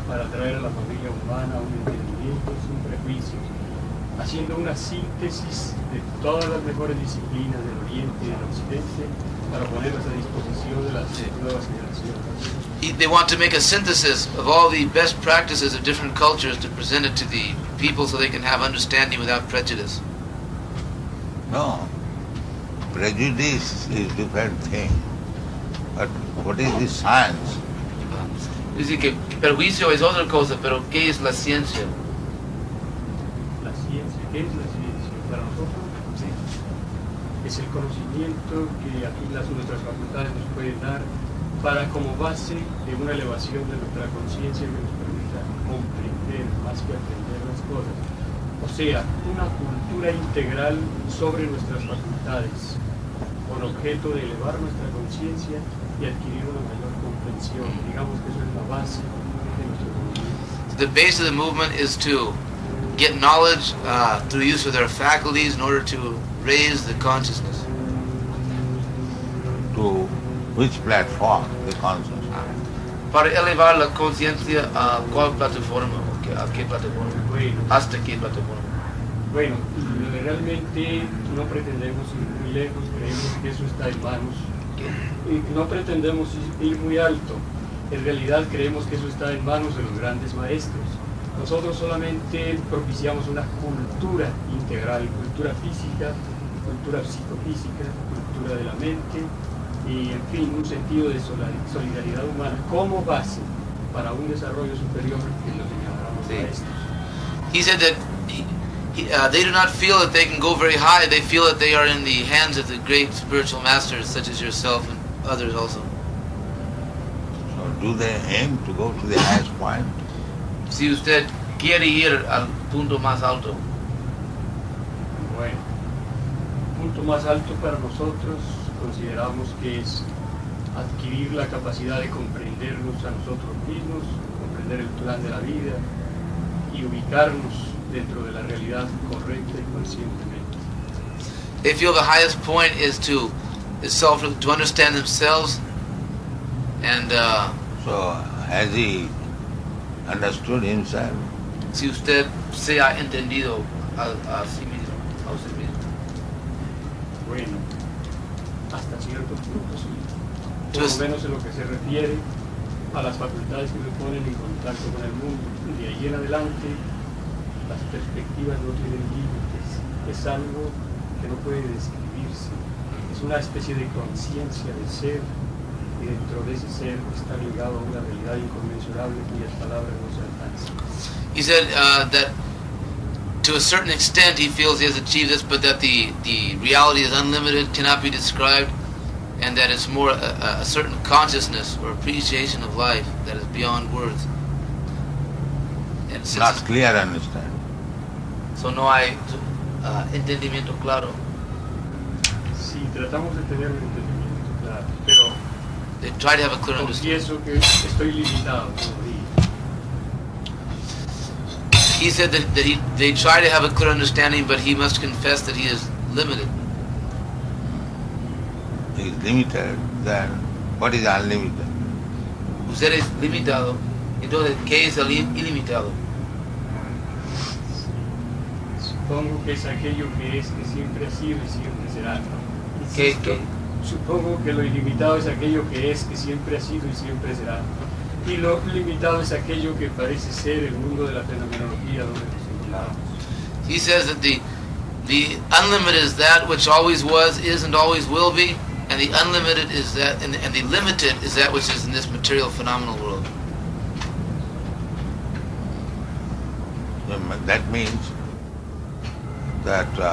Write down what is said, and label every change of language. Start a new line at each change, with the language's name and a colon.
Spanish: para traer a la familia humana un entendimiento sin prejuicios, haciendo una síntesis de todas las mejores disciplinas del Oriente y del Occidente para ponerlas a disposición de las nuevas generaciones.
English: They want to make a synthesis of all the best practices of different cultures to present it to the people so they can have understanding without prejudice. No. Prejudice is different thing. But what is the science?
Spanish: Dice que perjuicio es otra cosa, pero ¿qué es la ciencia? La ciencia, ¿qué es la ciencia? Para nosotros es el conocimiento que aquí nuestras facultades nos pueden dar para como base de una elevación de nuestra conciencia que nos permita comprender más que aprender las cosas. O sea, una cultura integral sobre nuestras facultades, con objeto de elevar nuestra conciencia y adquirir una mayor comprensión. Digamos que eso es la base de nuestro movimiento.
English: The base of the movement is to get knowledge through the use of their faculties in order to raise the consciousness. To which platform the consciousness?
Spanish: Para elevar la conciencia a cuál plataforma, a qué plataforma, Bueno, hasta qué plataforma. bueno, realmente no pretendemos ir muy lejos, creemos que eso está en manos. Y no pretendemos ir muy alto, en realidad creemos que eso está en manos de los grandes maestros. Nosotros solamente propiciamos una cultura integral, cultura física, cultura psicofísica, cultura de la mente y, en fin, un sentido de solidaridad humana como base para un desarrollo superior en lo que llamamos maestros.
English: He said that they do not feel that they can go very high. They feel that they are in the hands of the great spiritual masters, such as yourself and others also. So do they aim to go to the highest point?
Spanish: Si usted quiere ir al punto más alto, Bueno, el punto más alto para nosotros consideramos que es adquirir la capacidad de comprendernos a nosotros mismos, comprender el plan de la vida y ubicarnos dentro de la realidad correcta y conscientemente.
English: they feel the highest point is to understand themselves and So has he understood himself?
Spanish: si usted se ha entendido a sí mismo, a usted mismo. Bueno, hasta cierto punto sí. Por Entonces- lo menos en lo que se refiere a las facultades que se ponen en contacto con el mundo. De ahí en adelante, las perspectivas no tienen límites. Es algo que no puede describirse. Es una especie de conciencia de ser, y dentro de ese ser está ligado a una realidad inconmensurable cuyas palabras no se alcanzan.
English: He said that to a certain extent he feels he has achieved this, but that the reality is unlimited, cannot be described, and that it's more a certain consciousness or appreciation of life that is beyond words. And since Not clear understand.
Spanish: so no hay entendimiento claro. Sí, tratamos de tener un entendimiento claro, pero
English: They try to have a clear understanding.
Spanish: confieso que estoy limitado, como dije.
English: He said that they try to have a clear understanding, but he must confess that he is limited. He is limited, then what is unlimited?
Spanish: Usted es limitado, entonces ¿qué es el ilimitado? Supongo que es aquello que es, que siempre ha sido y siempre será. ¿Qué- Insisto, qué? Supongo que lo ilimitado es aquello que es, que siempre ha sido y siempre será. Y lo limitado es aquello que parece ser el mundo de la fenomenología donde nos encontramos.
English: He says that the unlimited is that which always was, is, and always will be, and the unlimited is that, and the limited is that which is in this material phenomenal world. That means that